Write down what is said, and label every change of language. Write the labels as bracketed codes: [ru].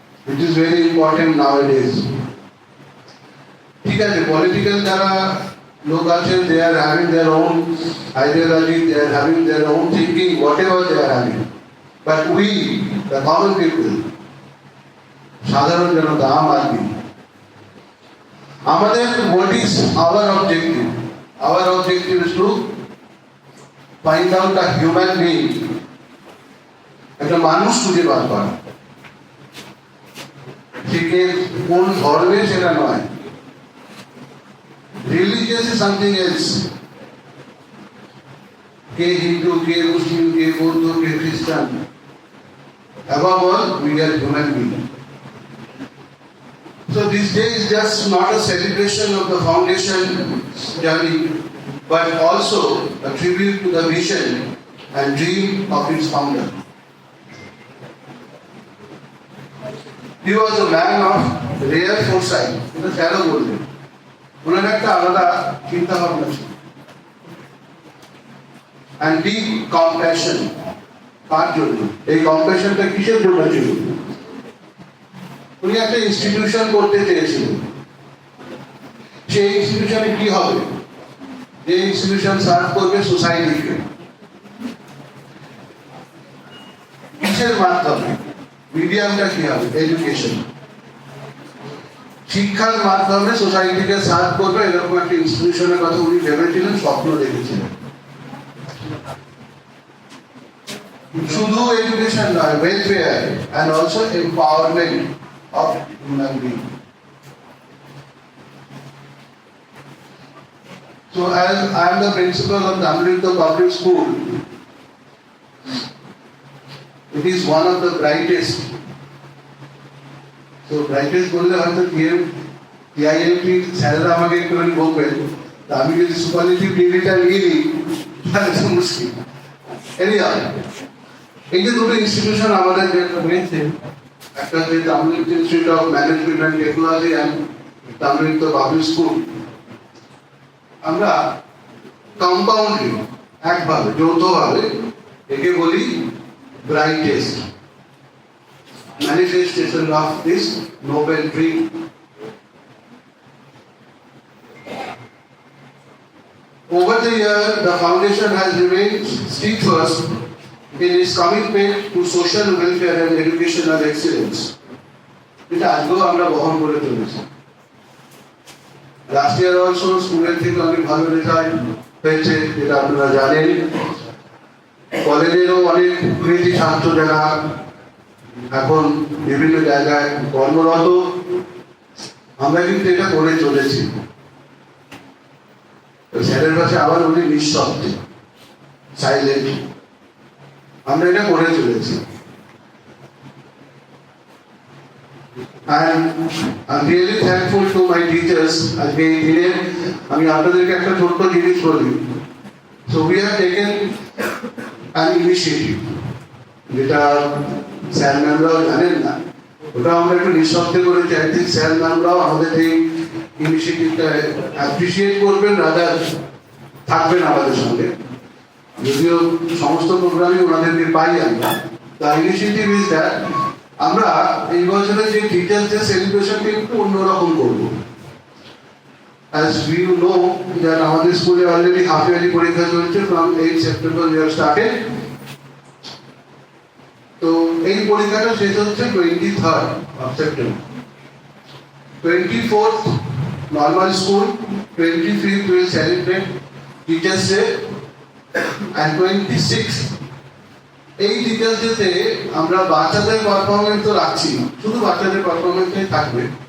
[en] It is very important nowadays. [bn] ঠিক আছে, political যারা লোক আছেন, [en] they are having their own ideology, they are having their own thinking, whatever they are having, but we the common people, [bn] সাধারণ জনতা, আম আদমি, আমাদের [en] What is our objective? Our objective is to find out a human being, [bn] একটা মানুষ খুঁজে বার করা। সে কোন ধর্মের সেটা নয়, [en] Religious is something else. [bn] কে হিন্দু, কে মুসলিম, কে বৌদ্ধ, কে খ্রিস্টান, [en] above all we are human being. So this day is just not a celebration of the foundation journey, but also a tribute to the vision and dream of its founder. He was a man of rare foresight. [bn] এটা কেন বললেন? ওনার একটা আলাদা চিন্তা ভাবনা ছিল, [en] and deep compassion। [bn] কার জন্য এই কম্প্যাশনটা? কিসের জন্য ছিল? উনি একটা ইনস্টিটিউশন করতে চেয়েছিলেন। সেই ইনস্টিটিউশনে কি হবে? যে ইনস্টিটিউশন সার্ভ করবে সোসাইটিকে। কিসের মাধ্যমে? মিডিয়ামটা কি হবে? এডুকেশন। শিক্ষার মাধ্যমে সোসাইটিকে সার্ভ করবে, এরকম একটা ইনস্টিটিউশনের কথা উনি ভেবেছিলেন, স্বপ্ন দেখেছিলেন। শুধু এডুকেশন নয়, [en] Welfare and also empowerment of human being. So as I am the principal of Tamilnadu Public School, it is one of the brightest. So brightest [bn] বললে হয়তো TIMT স্যারেরা আমাকে একটুখানি বলবেন, আমি যদি সুপারলেটিভ ডিগ্রিটা নিয়ে নিই তাহলে তো মুশকিল। এনিহাউ, এই যে দুটো ইনস্টিটিউশন আমাদের যেটা হয়েছে, একটা হচ্ছে Tamil Nadu institute of management and technology and Tamil Nadu public school, আমরা কম্পাউন্ডলি একভাবে যৌথভাবে একে বলি [en] Brightest manifestation of this noble dream. Over the year, the foundation has remained steadfast in its commitment to social welfare and educational excellence. [bn] এটা আজকেও আমরা বহন করে চলেছি। লাস্ট ইয়ার অলসো স্কুলের থেকে অনেক ভালো রেজাল্ট হয়েছে, যেটা আপনারা জানেন। কলেজেরও অনেক কৃতি ছাত্র যারা এখন বিভিন্ন জায়গায় কর্মরত, আমরা কিন্তু এটা করে চলেছি। স্যারের কাছে আবার উনি নিঃশব্দে, সাইলেন্ট, আমরা এটা করে চলেছি। [en] And I'm really thankful to my teachers. [bn] আজকে এই দিনে আমি আপনাদেরকে একটা ছোট্ট জিনিস বলি। [en] So we have taken an initiative, [bn] যেটা স্যার ম্যামরাও জানেন না, ওটা আমরা একটু নিঃশব্দে করেছি। [en] I think [bn] স্যার ম্যামরাও আমাদের এই ইনিশিয়েটিভটা অ্যাপ্রিসিয়েট করবেন, রাদার থাকবেন আমাদের সঙ্গে, যদিও সমস্ত প্রোগ্রামই ওনাদেরকে পাই আমরা। [en] the initiative is that [bn] আমরা এই বছরে যে টিচার্সদের সেলিব্রেশনকে একটু অন্যরকম করবো। [en] As we know that [bn] আমাদের স্কুলে অলরেডি হাফ ইয়ারলি পরীক্ষা চলছে, [en] from 8 September we have started. [bn] তো এই পরীক্ষাটা শেষ হচ্ছে 23rd of September। [en] 24th normal school, 25th will celebrate Teachers Day, and 26th [bn] এই টিচার্স ডেতে আমরা বাচ্চাদের পারফরমেন্স তো রাখছি না, শুধু বাচ্চাদের পারফরমেন্সই থাকবে।